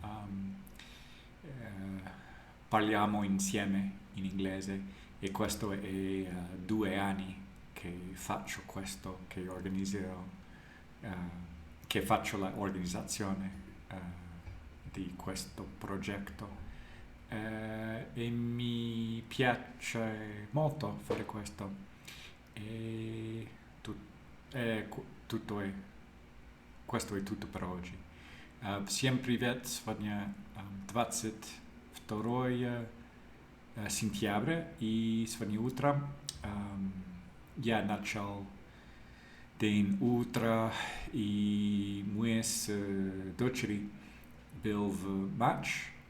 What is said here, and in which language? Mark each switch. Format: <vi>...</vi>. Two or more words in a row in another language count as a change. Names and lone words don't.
<it>parliamo insieme in inglese e questo è 2 anni che faccio questo, che faccio l'organizzazione di questo progetto e mi piace molto fare questo e questo è tutto per oggi.</it> <ru>Всем привет! Сегодня 22 сентября и сегодня утром я начал день утра и мы с дочерью был в матч,</ru>